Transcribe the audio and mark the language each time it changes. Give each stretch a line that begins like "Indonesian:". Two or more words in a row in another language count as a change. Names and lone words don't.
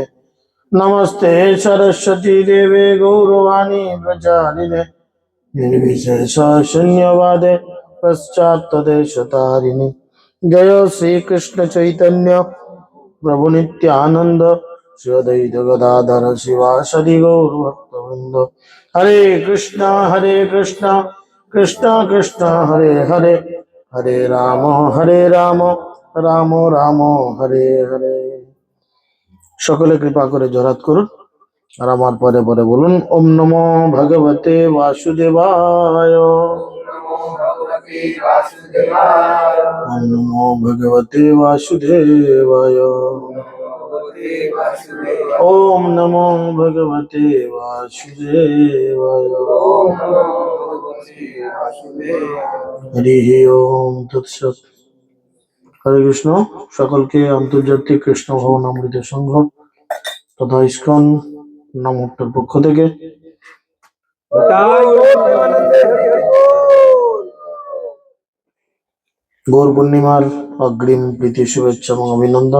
Sanskrit: नमस्ते सरस्वती देवे गौरवाणी प्रचारिणे निर्विशेष शून्यवादे पश्चात्तदेशतारिणे। जय श्री कृष्ण चैतन्य प्रभु नित्यानंद श्री अद्वैत गदाधर शिवासदि गौर भक्तवृंद। हरे कृष्णा कृष्णा कृष्णा हरे हरे, हरे राम राम राम हरे हरे।
Bangla: সকলে কৃপা করে জড়াত করুন আর আমার পরে পরে বলুন
Sanskrit: ওম নমো ভগবতে বাসুদেবায়, ওম নমো ভগবতে বাসুদেবায়, ওম নমো ভগবতে বাসুদেবায়। হরি ওম তৎসৎ। হরে কৃষ্ণ।
Bangla: সকলকে আন্তর্জাতিক কৃষ্ণ ভবন অমৃত সংঘ তথা ইস্কন নামহট্টের পক্ষ থেকে গৌর পূর্ণিমার অগ্রিম প্রীতি শুভেচ্ছা এবং অভিনন্দন।